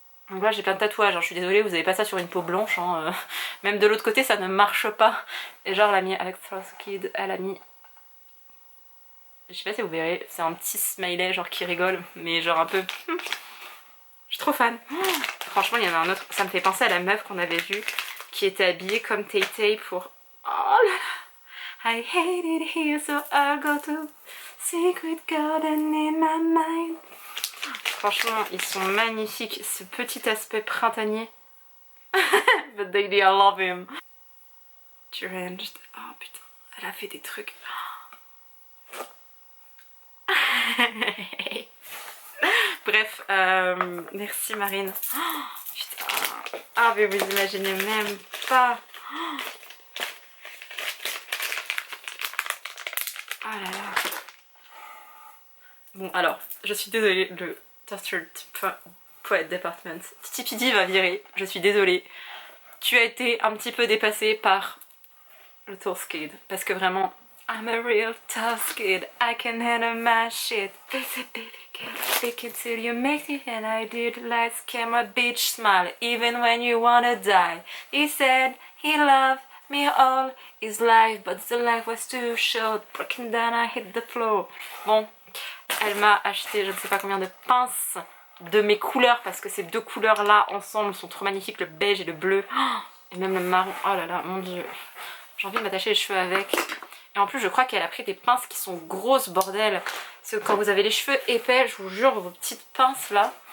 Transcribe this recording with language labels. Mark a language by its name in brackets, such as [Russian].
[French] Donc là j'ai plein de tatouages, hein. Je suis désolée, vous avez pas ça sur une peau blanche, hein. Même de l'autre côté ça ne marche pas. Et genre elle a mis avec Frost Kid, elle a mis... Je sais pas si vous verrez, c'est un petit smiley genre qui rigole, mais genre un peu... Je suis trop fan. Franchement il y en a un autre, ça me fait penser à la meuf qu'on avait vue qui était habillée comme Tay Tay pour... Oh là là, [English] I hate it here so I'll go to secret garden in my mind. [French] Franchement, ils sont magnifiques. Ce petit aspect printanier. [English] But Daddy, I love him. Deranged. [French] Oh putain, elle a fait des trucs. Bref, merci Marine. Oh, putain. Ah, mais vous imaginez même pas. Oh là là. Bon, alors, je suis désolée, le Tortured Poet Department. Titi Pidi va virer, je suis désolée. Tu as été un petit peu dépassée par le Tough Kid. Parce que vraiment, [English] I'm a real tough kid, I can handle my shit. Fake it till you make it, and I did lights, camera, bitch, smile, even when you wanna die. He said he loved me all his life, but the life was too short. Breaking down, I hit the floor. [French] Bon. Elle m'a acheté je ne sais pas combien de pinces de mes couleurs parce que ces deux couleurs là ensemble sont trop magnifiques, le beige et le bleu. Oh, et même le marron, oh là là, mon dieu. J'ai envie de m'attacher les cheveux avec. Et en plus je crois qu'elle a pris des pinces qui sont grosses, bordel. Parce que quand vous avez les cheveux épais, je vous jure, vos petites pinces là.